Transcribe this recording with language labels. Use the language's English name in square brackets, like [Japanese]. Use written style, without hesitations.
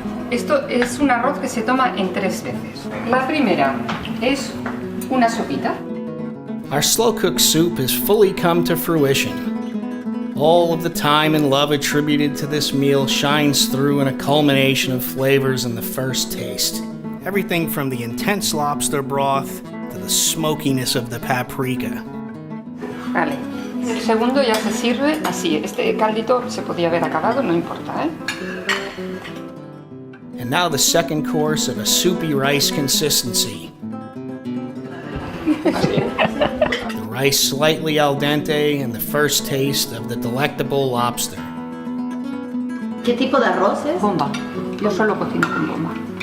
[Spanish] Esto es un arroz que se toma en 3 veces. La primera es una sopita. [English] Our slow-cooked soup has fully come to fruition. All of the time and love attributed to this meal shines through in a culmination of flavors in the first taste. Everything from the intense lobster broth to the smokiness of the paprika. [Spanish] Vale. El segundo ya se sirve así. Este caldito se podía haber acabado, no importa, ¿eh? [English] And now the second course of a soupy rice consistency. The rice slightly al dente and the first taste of the delectable lobster. [Spanish] ¿Qué tipo de arroz es? Bomba. Yo solo cocino con bomba.